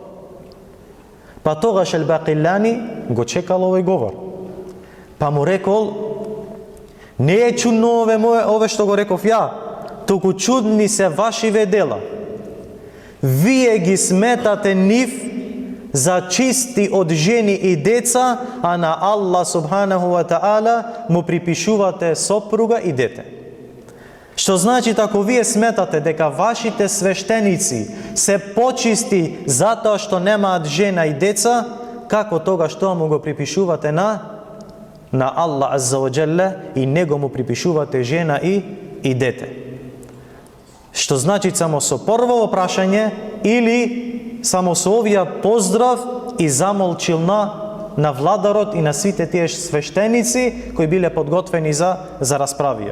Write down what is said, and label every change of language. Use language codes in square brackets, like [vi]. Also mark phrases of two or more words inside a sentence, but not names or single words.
[mk] Па тогаш Ал-Бакилани го чекал овој говор. Па му рекол, не е чудно ове што го реков ја, туку чудни се вашиве дела. Вие ги сметате нив за чисти од жени и деца, а на Аллах [ar] سبحانه وتعالى [mk] му припишувате сопруга и дете. Што значи, ако вие сметате дека вашите свештеници се почисти затоа што немаат жена и деца, како тогаш тоа му го припишувате на Аллах [ar] عز وجل [mk] и него му припишувате жена и дете? Што значи само со прво прашање или само со овија поздрав и замолчил на владарот и на сите тие свештеници кои биле подготвени за расправија.